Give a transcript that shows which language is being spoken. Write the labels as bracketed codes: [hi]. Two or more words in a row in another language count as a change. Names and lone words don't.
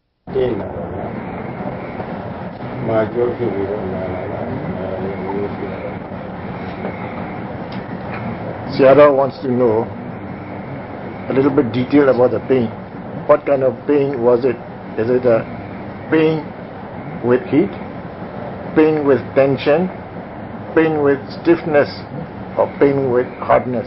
[my] တင်းလာတော့မာကြောဖြစ်ပြီးတော့လာတာ [en] Seattle wants to know a little bit detail about the pain. What kind of pain was it? Is it a pain with heat, pain with tension, pain with stiffness, or pain with hardness?